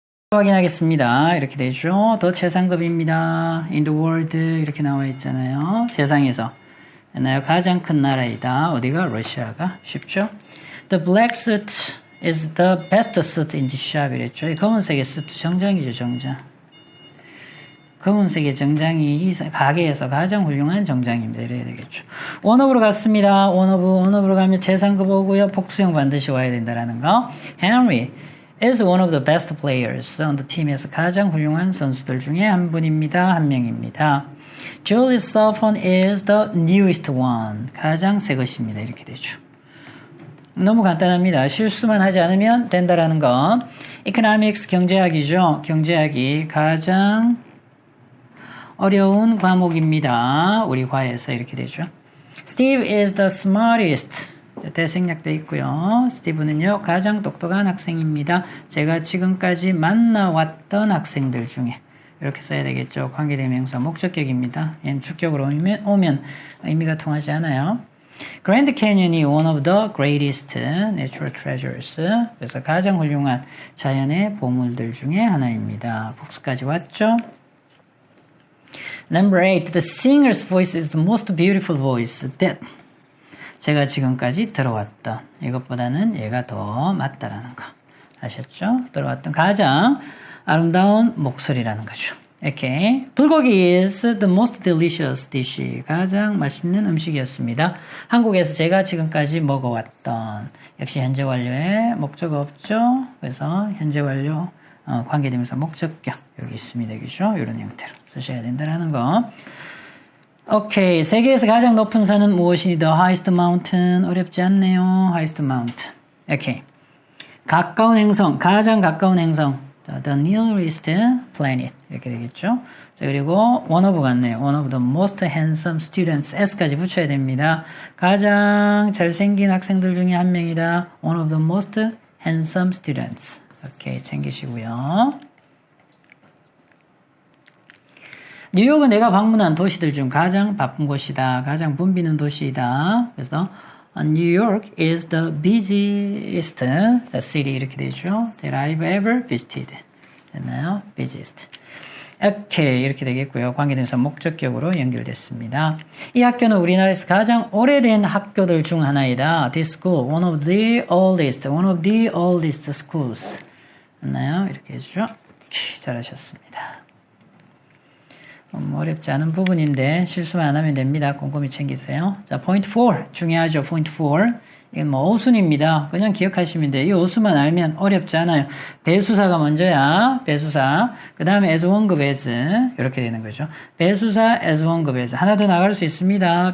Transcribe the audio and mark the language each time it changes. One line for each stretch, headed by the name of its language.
Korean: 확인하겠습니다. 이렇게 되죠. 더 최상급입니다.
English: In the world
Korean: 이렇게 나와 있잖아요. 세상에서 가장 큰 나라이다. 어디가? 러시아가. 쉽죠?
English: The black suit is the best suit in the shop
Korean: 이랬죠. 이 검은색의 수트 정장이죠. 정장. 검은색의 정장이 이 가게에서 가장 훌륭한 정장입니다. 이래야 되겠죠. 원업으로 갔습니다. 원업으로 가면 최상급 오고요. 복수형 반드시 와야 된다라는 거.
English: Henry is one of the best players on the team에서
Korean: 가장 훌륭한 선수들 중에 한 분입니다. 한 명입니다.
English: Julie's cell phone is the newest one.
Korean: 가장 새 것입니다. 이렇게 되죠. 너무 간단합니다. 실수만 하지 않으면 된다라는 거. Economics 경제학이죠. 경제학이 가장 어려운 과목입니다. 우리 과에서 이렇게 되죠. Steve is the smartest. 대생략돼 있고요. 스티브는요 가장 똑똑한 학생입니다. 제가 지금까지 만나왔던 학생들 중에 이렇게 써야 되겠죠. 관계대명사 목적격입니다. 얘는 주격으로 오면 의미가 통하지 않아요.
English: Grand Canyon이 one of the greatest natural treasures.
Korean: 그래서 가장 훌륭한 자연의 보물들 중에 하나입니다. 복수까지 왔죠. Number 8.
English: The singer's voice is the most beautiful voice that
Korean: 제가 지금까지 들어왔던 이것보다는 얘가 더 맞다라는 거 아셨죠? 들어왔던 가장 아름다운 목소리라는 거죠. 오케이.
English: 불고기 is the most delicious dish.
Korean: 가장 맛있는 음식이었습니다. 한국에서 제가 지금까지 먹어왔던 역시 현재 완료에 목적 없죠? 그래서 현재 완료 관계되면서 목적격 여기 있습니다. 그죠? 이런 형태로 쓰셔야 된다는 거. 오케이. 세계에서 가장 높은 산은 무엇이?
English: The highest mountain. 어렵지 않네요. highest mountain. 오케이. 가까운 행성.
Korean: 가장 가까운 행성.
English: The nearest planet.
Korean: 이렇게 되겠죠. 자, 그리고 one of 같네요.
English: one of the most handsome students.
Korean: S까지 붙여야 됩니다. 가장 잘생긴 학생들 중에 한 명이다.
English: one of the most handsome students.
Korean: 오케이. 챙기시고요. 뉴욕은 내가 방문한 도시들 중 가장 바쁜 곳이다. 가장 붐비는 도시이다.
English: 그래서 New York is the busiest city
Korean: 이렇게 되죠.
English: That I've ever visited. 됐나요? busiest.
Korean: 오케이. 이렇게 되겠고요. 관계대명사 목적격으로 연결됐습니다. 이 학교는 우리나라에서 가장 오래된 학교들 중 하나이다.
English: This school, one of the oldest schools.
Korean: 됐나요? 이렇게 해주죠. 잘하셨습니다. 어렵지 않은 부분인데 실수만 안 하면 됩니다. 꼼꼼히 챙기세요. 자, 포인트 4 중요하죠. 포인트 4 이건 뭐 어순입니다. 그냥 기억하시면 돼요. 이 어순만 알면 어렵지 않아요. 배수사가 먼저야. 배수사. 그 다음에 as 원급 as 이렇게 되는 거죠. 배수사 as 원급 as 하나 더 나갈 수 있습니다.